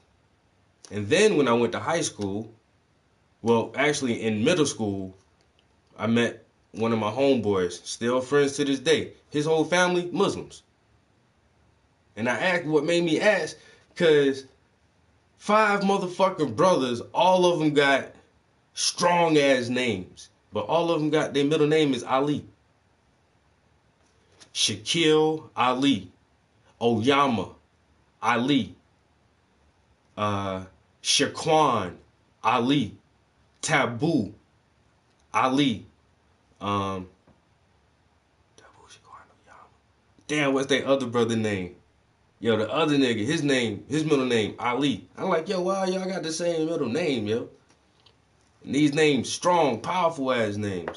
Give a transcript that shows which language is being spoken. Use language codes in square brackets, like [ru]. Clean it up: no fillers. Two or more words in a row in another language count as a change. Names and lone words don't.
[en] And then when I went to high school, well, actually in middle school, I met one of my homeboys, still friends to this day. His whole family Muslims, and I asked what made me ask, cause 5 motherfucking brothers, all of them got strong ass names, but all of them got their middle name is Ali. Shaquille Ali, Oyama Ali, Shaquan Ali, Taboo Ali, um, damn, what's that other brother name? Yo, the other nigga, his middle name, Ali. I'm like, yo, wow, y'all got the same middle name, yo. And these names, strong, powerful ass names.